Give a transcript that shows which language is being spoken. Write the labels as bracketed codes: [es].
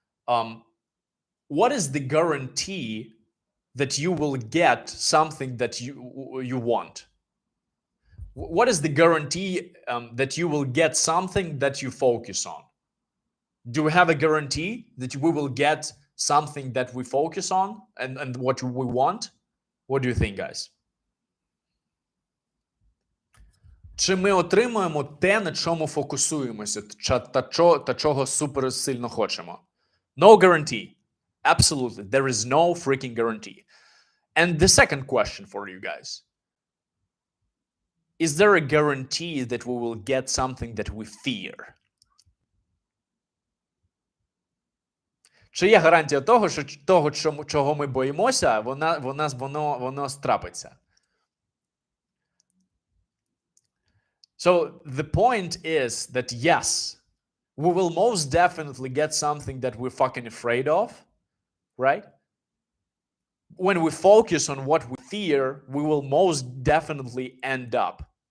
[en] um, what is the guarantee that you will get something that you want? What is the guarantee that you will get something that you focus on? Do we have a guarantee that we will get something that we focus on and what we want? What do you think, guys? [uk] Чи ми отримуємо те, на чому фокусуємося, та чого супер сильно хочемо? [en] No guarantee. Absolutely. There is no freaking guarantee. And the second question for you guys. Is there a guarantee that we will get something that we fear? [uk] Чи є гарантія того, що того, чого ми боїмося, воно страпиться? [en] So the point is that yes, we will most definitely get something that we're fucking afraid of, right? When we focus on what we fear, we will most definitely end up.